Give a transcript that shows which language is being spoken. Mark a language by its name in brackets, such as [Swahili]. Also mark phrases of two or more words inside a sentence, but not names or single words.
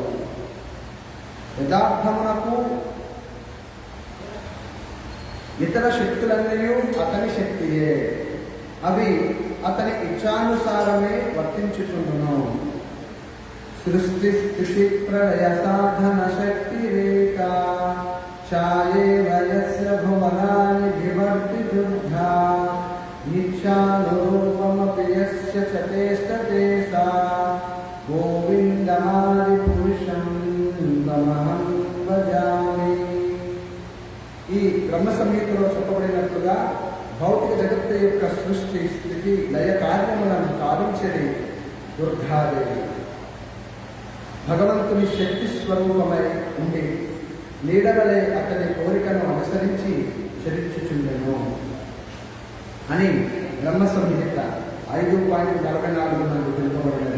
[Telugu] యథార్థమునకు ఇతర శక్తులన్నయూ అతని శక్తియే, అవి అతని ఇచ్ఛానుసారమే వర్తించుచుండును. [Sanskrit] సృష్టి స్థితి ప్రళయ సాధన శక్తి రేఖ ఛాయేవ యస్య భువనాని వివర్తి దుర్గా నిత్యానురూపమపి యస్య చ చేష్టతే సా గోవిందమాది పురుషం తమహం భజామి. [Telugu] ఈ బ్రహ్మ సంహితలో చెప్పబడినట్లుగా భౌతిక జగత్తు యొక్క సృష్టి స్థితి లయ కార్యములను కావించేది దుర్గాదేవి. భగవంతుని శక్తి స్వరూపమై ఉండి నీడవలే అతని కోరికను అనుసరించి చరించుచుండెను అని బ్రహ్మ సంహిత 5.44 నుండి తెలుపబడినది.